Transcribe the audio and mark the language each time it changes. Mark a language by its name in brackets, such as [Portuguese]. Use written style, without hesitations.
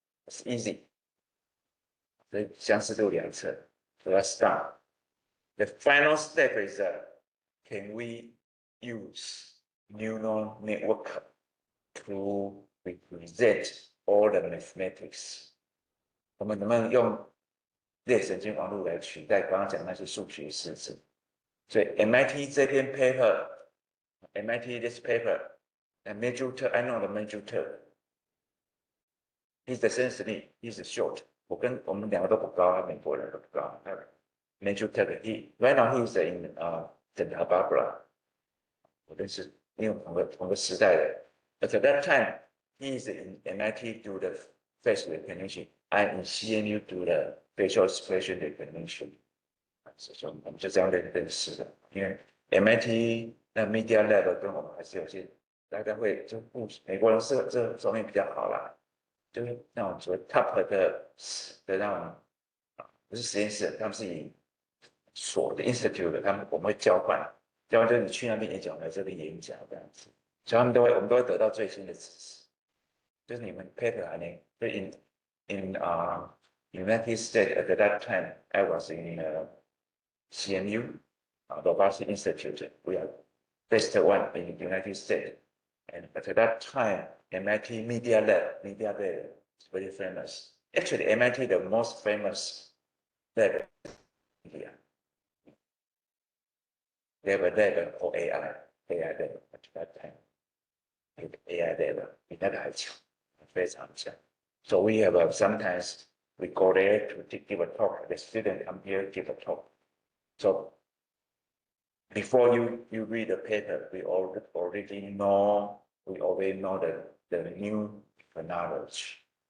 [English] It's easy. [Chinese] 相似度量测. [English] So let's start. The final step is can we use neural network to represent all the mathematics [Chinese] 我们能不能用类神经网络来取代刚刚讲那些数学式子？所以 MIT 这篇 [English] paper，MIT this paper，and Major I know the Major，he's essentially he's short。 [Chinese] 我们两个都不高，美国人都不高。 [English] Major he right now he's in Santa Barbara， [Chinese] 我认识，因为同个时代的。 [English] But at that time he is in MIT do the face recognition，I'm in CMU do the facial expression recognition。 [Chinese] 所以我们就这样认识的，因为 MIT 那 Media Lab 跟我们还是有些大家会就不美国人是这方面比较好啦，就是那种所谓 top 的那种不是实验室，他们是以所的 institute 的，我们会交换就是你去那边演讲，来这边演讲这样子，所以我们都会得到最新的知识，就是你们 paper 还能就 [English] in United States at that time I was in CMU, Robotics Institute. We are best one in the United States. And at that time, MIT Media Lab is very famous. Actually, MIT the most famous lab in India. They have a lab for AI lab at that time. [Chinese] AI lab 比那个还强，非常强。 [English] So we have sometimes we go there to give a talk. The student come here give a talk. So before you read the paper, we already know the new knowledge.